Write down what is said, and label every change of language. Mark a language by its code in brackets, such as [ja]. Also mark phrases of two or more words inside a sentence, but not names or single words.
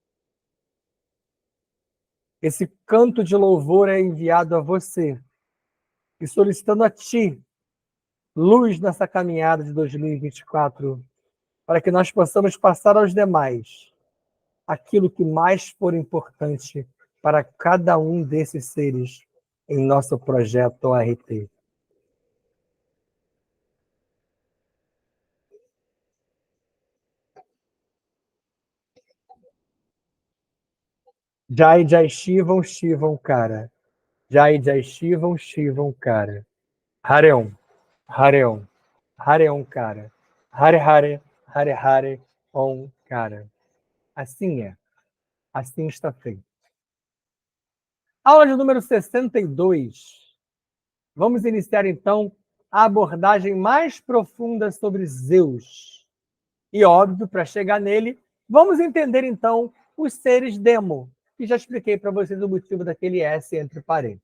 [pt] Esse canto de louvor é enviado a você e solicitando a ti luz nessa caminhada de 2024, para que nós possamos passar aos demais aquilo que mais for importante para cada um desses seres em nosso projeto ORT. [sa] Jai Jai Shivam Shivam Cara. Jai Jai Shivam Shivam Cara. Hareon, Hareon, Hareon Cara. Hare Hare, Hare Hare, Om Cara. [pt] Assim é. Assim está feito. Aula de número 62. Vamos iniciar, então, a abordagem mais profunda sobre Zeus. E, óbvio, para chegar nele, vamos entender, então, os seres demo, que já expliquei para vocês o motivo daquele S entre parênteses.